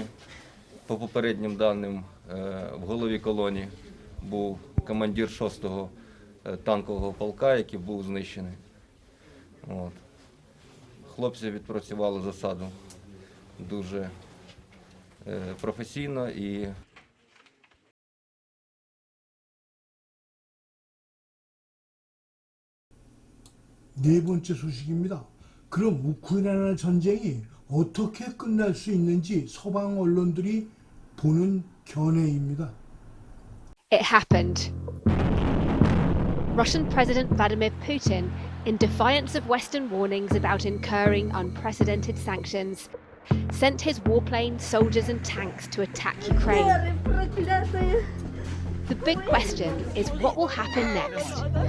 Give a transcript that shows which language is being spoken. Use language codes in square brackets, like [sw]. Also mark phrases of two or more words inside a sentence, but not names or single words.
[uk] По попереднім даним, в голові колони був командир 6-го танкового полка, який був знищений. Хлопці відпрацювали засаду дуже професійно і [ko] 네 번째 소식입니다. 그럼 우크라이나 전쟁이 어떻게 끝날 수 있는지 서방 언론들이 보는 견해입니다. [en] It happened. Russian President Vladimir Putin, in defiance of Western warnings about incurring unprecedented sanctions, sent his warplanes, soldiers and tanks to attack Ukraine. The big question is what will happen next?